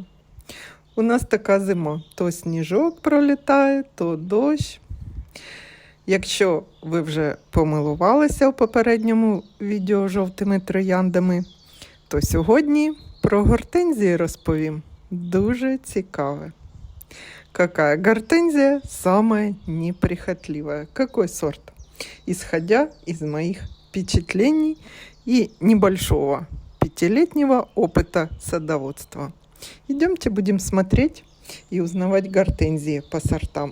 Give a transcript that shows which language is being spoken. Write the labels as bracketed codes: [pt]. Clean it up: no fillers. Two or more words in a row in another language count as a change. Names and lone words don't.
[uk] У нас така зима. То сніжок пролітає, то дощ. Якщо ви вже помилувалися у попередньому відео жовтими трояндами, то сьогодні про гортензії розповім. Дуже цікаве. [ru] Какая гортензия самая неприхотливая? Какой сорт? Исходя из моих впечатлений и небольшого 5-летнего опыта садоводства. Идемте будем смотреть и узнавать гортензии по сортам.